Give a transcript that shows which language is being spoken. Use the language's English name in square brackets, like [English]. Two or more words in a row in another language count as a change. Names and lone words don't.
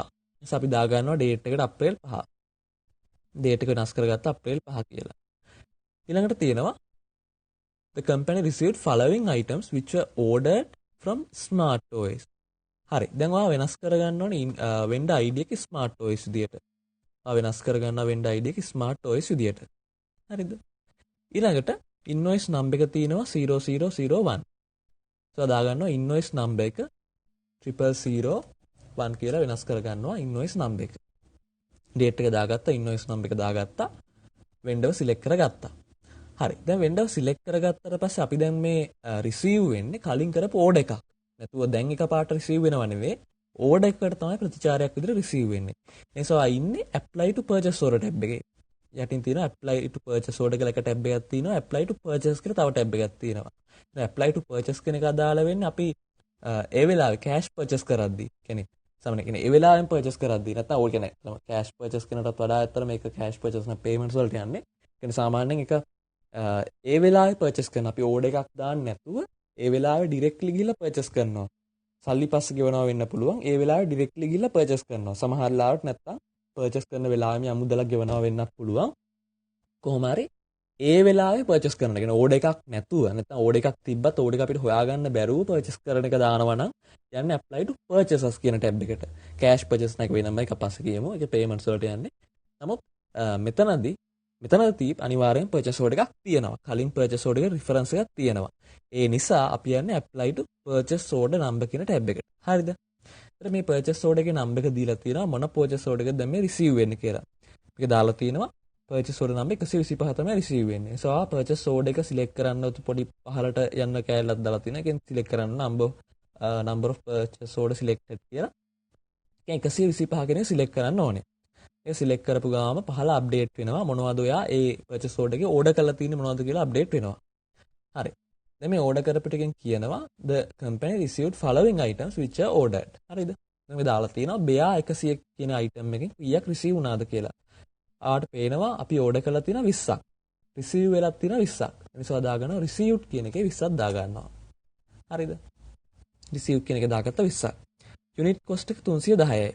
[Sinhala] නිසා අපි දා ගන්නවා date එකට අප්‍රේල් 5. date එක වෙනස් කරගත්ත අප්‍රේල් 5 කියලා. ඊළඟට තියෙනවා [English] the company received following items which were ordered from Smart Toys. [Sinhala] හරි. දැන් ඔයා වෙනස් කරගන්න ඕනේ [English] vendor ID [Sinhala] එක Smart Toys විදියට. ඔයා වෙනස් කරගන්නවා [English] vendor ID [Sinhala] එක Smart Toys විදියට. හරිද? ඊළඟට [English] invoice number [Sinhala] එක තියෙනවා 0001. so දා ගන්නවා [English] invoice number [Sinhala] එක 0001 කියලා වෙනස් කරගන්නවා [English] invoice number [Sinhala] එක. date එක දාගත්තා, [English] invoice number [Sinhala] එක දාගත්තා, [English] vendor select [Sinhala] කරගත්තා. හරි. දැන් [English] vendor select [Sinhala] කරගත්තට පස්සේ අපි දැන් මේ receive වෙන්නේ කලින් කරපු order එකක්. නැතුව දැන් එකපාරට receive වෙනව නෙවෙයි. order එකකට තමයි ප්‍රතිචාරයක් විදිහට receive වෙන්නේ. ඒ නිසා ඉන්නේ [English] apply to purchase order tab [Sinhala] එකේ. යටින් තියෙනවා [English] apply to purchase order [Sinhala] කියලා එක tab එකක් තියෙනවා. [English] apply to purchase [Sinhala] කියලා තව tab එකක් තියෙනවා. දැන් [English] apply to purchase [Sinhala] කියන එක අදාළ වෙන්නේ අපි ඒ වෙලාවේ [English] cash purchase [Sinhala] කරද්දී. කියන්නේ සමහර කෙනෙක් ඒ වෙලාවෙන් purchase කරද්දී නැත්නම් ඕක කියන්නේ [English] cash purchase [Sinhala] කරනටත් වඩා අතර මේක [English] cash purchase [Sinhala] න payments වලට යන්නේ. කියන්නේ සාමාන්‍යයෙන් එක ඒ වෙලාවේ පර්චේස් කරන අපි ඕඩර් එකක් දාන්න නැතුව ඒ වෙලාවේ ඩිරෙක්ට්ලි ගිහිල්ලා පර්චේස් කරනවා. සල්ලි පස්සේ ගෙවනවා වෙන්න පුළුවන්. ඒ වෙලාවේ ඩිරෙක්ට්ලි ගිහිල්ලා පර්චේස් කරනවා. සමහර ලාවට නැත්තම් පර්චේස් කරන වෙලාවෙම අමුදලක් ගෙවනවා වෙන්නත් පුළුවන්. කොහොම හරි ඒ වෙලාවේ පර්චේස් කරන එක. ඕඩර් එකක් නැතුව නැත්තම් ඕඩර් එකක් තිබ්බත් ඕඩර් එක අපිට හොයාගන්න බැරුව පර්චේස් කරන එක දානවා නම් යන්නේ [English] apply to purchases [Sinhala] කියන ටැබ් එකට. [English] cash purchase [Sinhala] නැක වෙනම එක පස්සේ කියමු. ඒක payments වලට යන්නේ. නමුත් මෙතනදී අනිවාර්යෙන් [English] purchase order [Sinhala] එකක් තියෙනවා. කලින් [English] purchase order [Sinhala] එකේ reference එකක් තියෙනවා. ඒ නිසා අපි යන්නේ [English] apply to purchase order number [Sinhala] කියන ටැබ් එකට. හරිද? එතකොට මේ [English] purchase order [Sinhala] එකේ number එක දීලා තියෙනවා මොන [English] purchase order [Sinhala] එකද දැන් මේ receive වෙන්නේ කියලා. මේක දාලා තියෙනවා [English] purchase order number 125 [Sinhala] තමයි receive වෙන්නේ. [English] so purchase order [Sinhala] එක select කරන්න පොඩි පහලට යන්න කෑල්ලක් දාලා තියෙනවා. ඒකෙන් select කරන්න [English] number of purchase order selected [Sinhala] කියලා. ඒක 125 කෙනෙක් select කරන්න ඕනේ. ඒ සිලෙක්ට් කරපු ගාම පහළ අප්ඩේට් වෙනවා මොනවද ඔයා ඒ [English] purchase order [Sinhala] එකේ ඕඩර් කරලා තියෙන්නේ මොනවද කියලා අප්ඩේට් වෙනවා. හරි. දැන් මේ ඕඩර් කරපු ටිකෙන් කියනවා [English] the company received following items which are ordered. [Sinhala] හරිද? දැන් මේ දාලා තියෙනවා බෙයා 100 කියන item එකෙන් කීයක් රිසීව් වුණාද කියලා. ආවට පේනවා අපි ඕඩර් කරලා තියෙනවා 20ක්. රිසීව් වෙලා තියෙනවා 20ක්. ඒ නිසා දාගන්නවා received කියන එකේ 20ක් දාගන්නවා. හරිද? received කියන එක දාගත්තා 20ක්. [English] unit cost [Sinhala] එක 310යි.